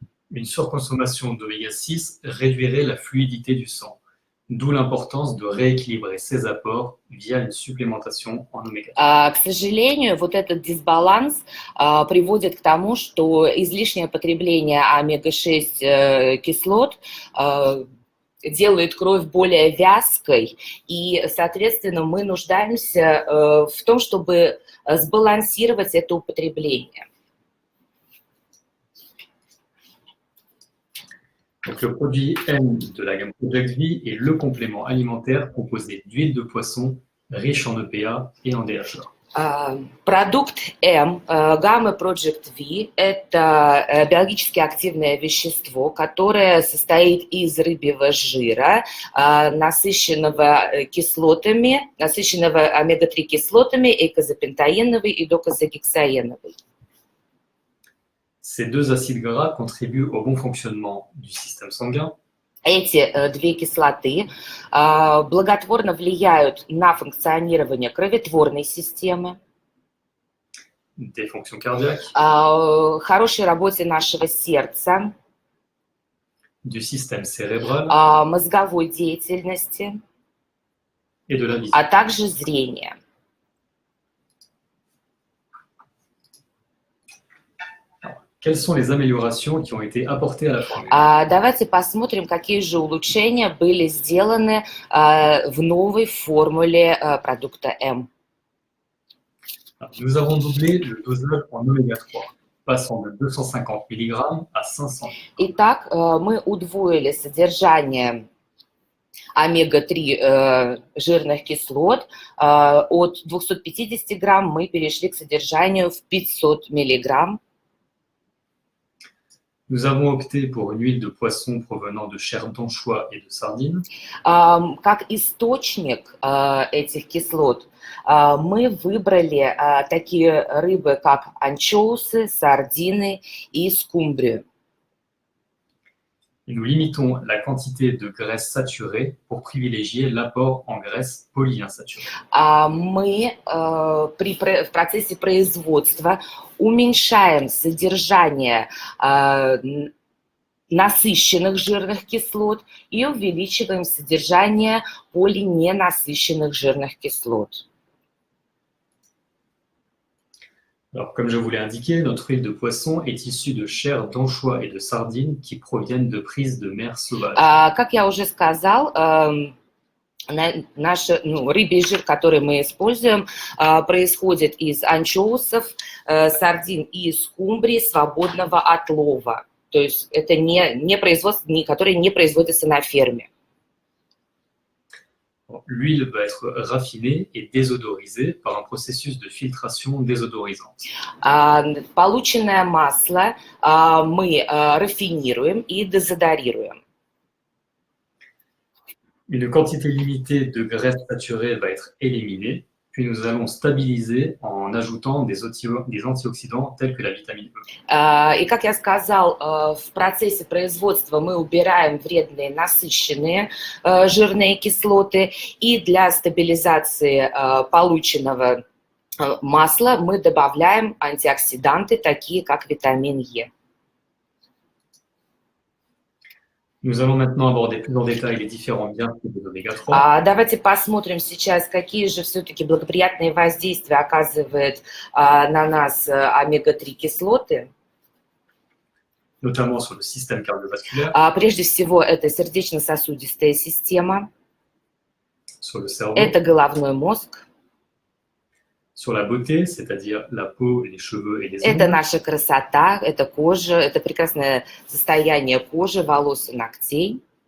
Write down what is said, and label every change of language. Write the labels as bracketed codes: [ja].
[fr] Une surconsommation d'oméga 6 réduirait la fluidité du sang, d'où l'importance de rééquilibrer ses apports via une supplémentation en oméga 3. [ru] К сожалению, вот этот дисбаланс приводит к тому, что излишнее потребление омега-6 кислот делает кровь более вязкой, и, соответственно, мы нуждаемся в том, чтобы сбалансировать это употребление. [fr] Donc, le produit M de la gamme Project V est le complément alimentaire composé d'huile de poisson riche en EPA et en DHA. [ru] Продукт М, гаммы Project V, это биологически активное вещество, которое состоит из рыбьего жира, насыщенного омега-3 кислотами, эйкозапентаеновой и докозагексаеновой. [fr] Ces deux acides gras contribuent au bon fonctionnement du système sanguin. [ru] Эти две кислоты благотворно влияют на функционирование кроветворной системы, [fr] Des fonctions cardiaques, [ru] хорошей работе нашего сердца, [fr] du système cérébral [ru] мозговой деятельности, [fr] et de la vision. [ru] а также зрения. [fr] Quelles sont les améliorations qui ont été apportées à la formule? [ru] Давайте посмотрим, какие же улучшения были сделаны в новой формуле продукта М. [fr] Nous avons doublé le dosage en oméga 3, passant de 250 mg à 500 mg. [ru] Итак, мы удвоили содержание омега-3 жирных кислот. От 250 грамм мы перешли к содержанию в 500 миллиграмм. [fr] Nous avons opté pour une huile de poisson provenant de chair d'anchois et de sardines. [ru] Как источник этих кислот мы выбрали такие рыбы, как анчоусы, сардины и скумбрию. [fr] Nous limitons la quantité de graisse saturée pour privilégier l'apport en graisse polyinsaturée. [ru] Мы в процессе производства уменьшаем содержание насыщенных жирных кислот и увеличиваем содержание полиненасыщенных жирных кислот. [fr] Alors, comme je vous l'ai indiqué, notre huile de poisson est issue de chair d'anchois et de sardines qui proviennent de prises de mer sauvages. [ru] Как я уже сказал, Наш рыбий жир, который мы используем, происходит из анчоусов, сардин и скумбрии свободного отлова. То есть это не производство, которое не производится на ферме. [fr] L'huile va être raffinée et désodorisée par un processus de filtration désodorisante. [ru] Полученное масло мы рафинируем и дезодорируем. [fr] Une quantité limitée de graisse saturée va être éliminée, puis nous allons stabiliser en ajoutant des antioxydants tels que la vitamine E. [ru] И, как я сказал, в процессе производства мы убираем вредные насыщенные жирные кислоты, и для стабилизации полученного масла мы добавляем антиоксиданты, такие как витамин Е. [fr] Nous allons maintenant aborder plus en détail les différents bienfaits des oméga-3. [ru] Давайте посмотрим сейчас, какие же все-таки благоприятные воздействия оказывает на нас омега-3 кислоты. [fr] Notamment sur le système cardiovasculaire, [ru] Прежде всего, это сердечно-сосудистая система, [fr] sur le cerveau, [ru] это головной мозг, [fr] sur la beauté, c'est-à-dire la peau, les cheveux et les [ru] это [fr] ongles, [ru] наша красота, это кожа, это прекрасное состояние кожи, волос и ногтей,